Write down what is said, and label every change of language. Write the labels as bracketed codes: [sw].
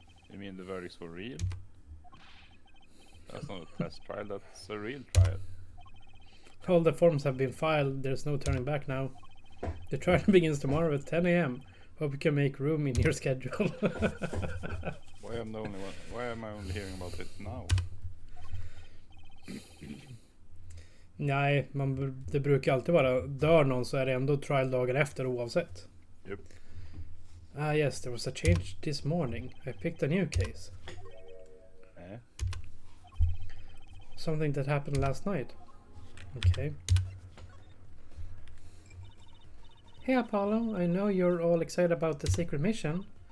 [en] You mean the verdict's for real? That's not a test trial, that's a real trial. All the forms have been filed, there's no turning back now. The trial begins tomorrow at 10 a.m. Hope you can make room in your schedule. Why am I only hearing about it now? [sv] Nej, det brukar alltid vara, dör någon så är det ändå trial dagen efter oavsett. [en] Yep. Ah yes, there was a change this morning. I picked a new case. Eh? Something that happened last night. Okay. Hey Apollo, I know you're all excited about the secret mission.